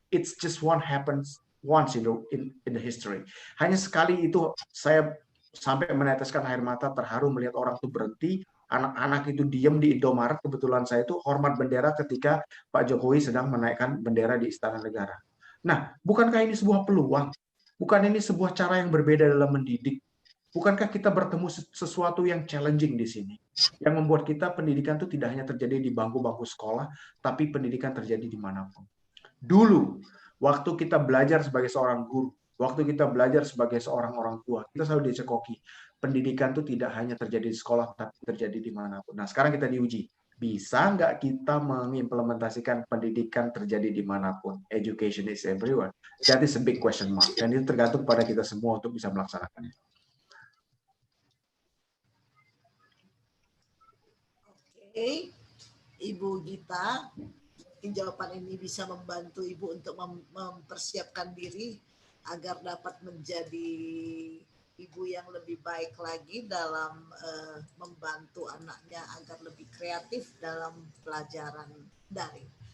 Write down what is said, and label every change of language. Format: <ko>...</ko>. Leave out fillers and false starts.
<en>It's just one happens once in the history.</en> <id>Hanya sekali itu saya sampai meneteskan air mata terharu melihat orang itu berhenti, anak-anak itu diam di Indomaret. Kebetulan saya itu hormat bendera ketika Pak Jokowi sedang menaikkan bendera di Istana Negara. Nah, bukankah ini sebuah peluang? Bukan ini sebuah cara yang berbeda dalam mendidik? Bukankah kita bertemu sesuatu yang challenging di sini? Yang membuat kita pendidikan itu tidak hanya terjadi di bangku-bangku sekolah, tapi pendidikan terjadi dimanapun. Dulu, waktu kita belajar sebagai seorang guru, waktu kita belajar sebagai seorang orang tua, kita selalu dicekoki. Pendidikan itu tidak hanya terjadi di sekolah, tapi terjadi dimanapun. Nah, sekarang kita diuji. Bisa nggak kita mengimplementasikan pendidikan terjadi dimanapun?</id> <en>Education is everywhere. That is a big question mark.</en> <id>Dan itu tergantung pada kita semua untuk bisa melaksanakannya. Oke, Ibu Gita, jawaban ini bisa membantu Ibu untuk mempersiapkan diri agar dapat menjadi ibu yang lebih baik lagi dalam membantu anaknya agar lebih kreatif dalam pelajaran daring.</id>